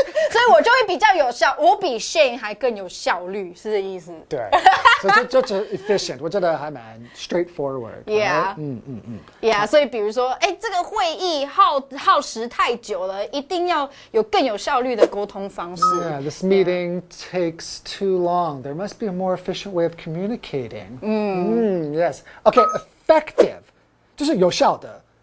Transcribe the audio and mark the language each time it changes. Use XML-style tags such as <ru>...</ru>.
<zh>所以我就会比较有效，我比 Shane 还更有效率，是这意思。对，所以就 efficient， 我觉得还蛮 straightforward。</zh> <en>Yeah， Yeah，</en> <zh>所以比如说，这个会议耗时太久了，一定要有更有效率的沟通方式。</zh> <en>Yeah, this meeting takes too long. There must be a more efficient way of communicating. Yes. Okay,</en> <zh>effective， 就是有效的。</zh>